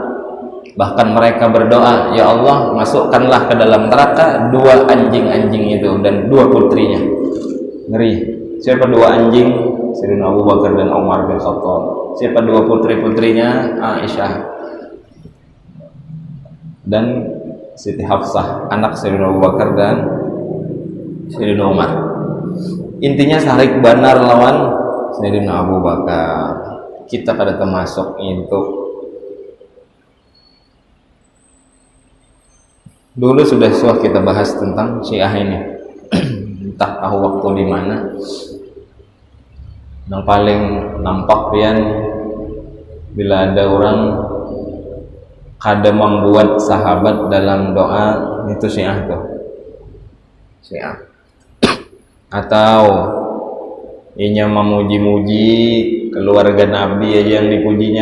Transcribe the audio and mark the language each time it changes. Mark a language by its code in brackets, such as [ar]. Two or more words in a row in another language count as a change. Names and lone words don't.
[id] Bahkan mereka berdoa, ya Allah, masukkanlah ke dalam neraka 2 anjing-anjing itu dan 2 putrinya. Ngeri. Siapa 2 anjing? Sayyidina Abu Bakar dan Umar bin Khattab. Siapa 2 putri-putrinya? Aisyah dan Siti Hafsah, anak Sayyidina Abu Bakar dan Sayyidina Umar. [bjn] Intinya sarik banar lawan Sayyidina Abu Bakar. [id] Kita pada termasuk itu. Dulu sudah kita bahas tentang Syiah ini. Entah tahu waktu di mana. Yang paling nampak pian bila ada orang kada membuat sahabat dalam doa, itu Syiah tuh. Syiah. Atau inya memuji-muji keluarga Nabi aja yang dipujinya.